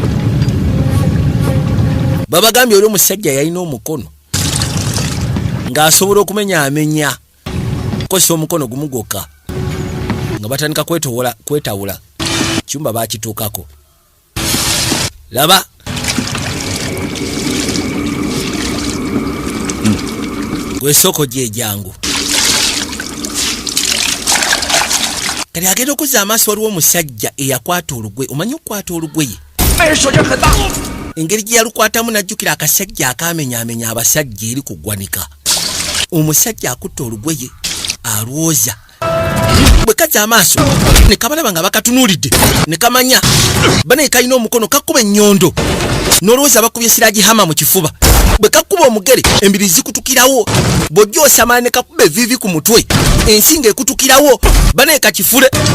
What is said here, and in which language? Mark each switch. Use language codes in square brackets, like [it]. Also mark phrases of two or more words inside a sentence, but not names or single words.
[lg] babagambye oli omusajja yalina omukono ng'asobola okumenyaamenya kosa omukono gumu gwokka nga batandika kwetawula kyumba bakituukako laba wesoko gye jangu kali agenda okuzza amaaso waliwo omusajja eyakwata olugwe omanyi okukwata olugwe ye [zh] 那人手劲很大， [lg] engeri gye yalukwatamu najjukira akasajja akamenyaamenya abasajja eri ku ggwanika omusajja akutta olugwe ye alwoza bwe kazza amaaso ne kabalaba nga bakatunuulidde ne kamanya bane kalina omukono kakuba ennyondo n'olowooza bakubye siragi hama mu kifuba bwe kakuba omugere embiri zikutukirawo bw'ojja osamala ne kakuba evivi ku mutwe ensinga ekutukirawo bane kakifule